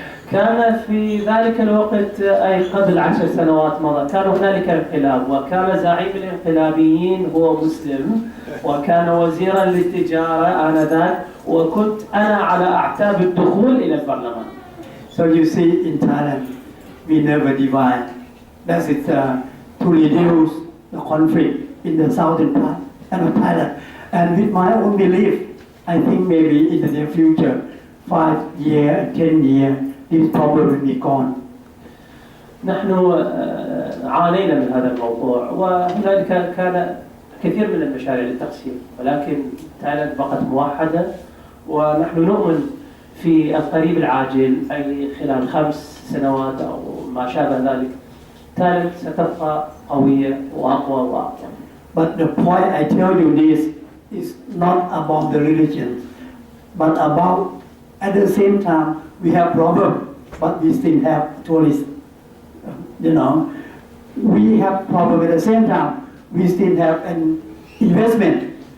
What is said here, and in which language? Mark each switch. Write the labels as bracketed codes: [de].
[ar] كان في ذلك الوقت أي قبل 10 سنوات مضى كان هنالك انقلاب، وكان زعيم الانقلابيين هو مسلم، وكان وزيرا للتجارة آنذاك، وكنت أنا على أعتاب الدخول إلى البرلمان. [en] So you see, in Thailand, we never divide. That is to reduce the conflict in the southern part of Thailand. And with my own belief, I think maybe in the near future, 5 years, 10 years, this problem will be gone. [ar] نحن عانينا من هذا الموضوع، وهنالك كان كثير من المشاريع للتقسيم، ولكن تايلاند بقت موحدة، ونحن نؤمن في القريب العاجل أي خلال 5 سنوات أو ما شابه ذلك تايلاند ستبقى قوية وأقوى وأقوى. [en] But the point I tell you this is not about the religion, but about at the same time we have problem, but we still have tourists. You know, we have problem at the same time. We still have an investment.